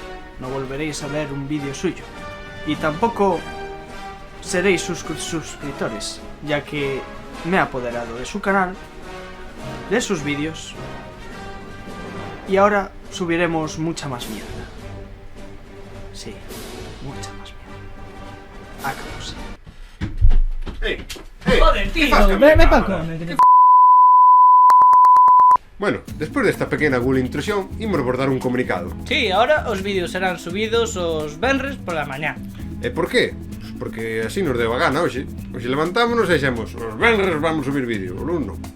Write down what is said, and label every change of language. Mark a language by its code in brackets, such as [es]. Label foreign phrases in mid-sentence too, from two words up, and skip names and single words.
[es] No volveréis a ver un vídeo suyo. Y tampoco seréis sus suscriptores, ya que me he apoderado de su canal, de sus vídeos, y ahora subiremos mucha más mierda. Sí, mucha más mierda. Acabose. Joder, tío, me pacone. [gl] Bueno, despois desta pequena Google intrusión, imos abordar un comunicado. Sí, ahora os vídeos serán subidos os venres pola mañá. E por qué? [es] Pues porque [gl] así nos deu a gana hoxe. Hoxe levantámonos e dixemos, os venres vamos subir vídeo, o lunes non.